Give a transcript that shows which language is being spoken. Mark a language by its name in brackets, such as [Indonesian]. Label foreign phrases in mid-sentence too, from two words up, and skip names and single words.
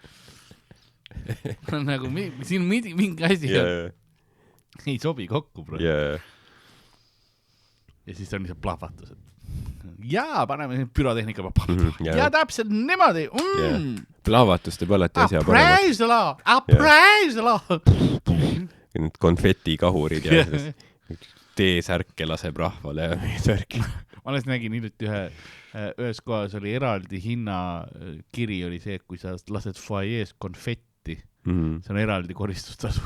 [Estonian] Nagu siin mingi asi ei sobi kokku, bro. Ja siis on lihtsalt plahvatused. Paneme pürotehnika ja täpselt niimoodi. Plahvatus teeb alati asja paremaks. [English] Praise the law. [Estonian] Need konfetikahurid ja teesärke laseb rahvale ja särki. Ma alles nägin hiljuti ühes kohas oli eraldi hinnakiri oli see, et kui sa lased foajees konfetti, see on eraldi koristustasu.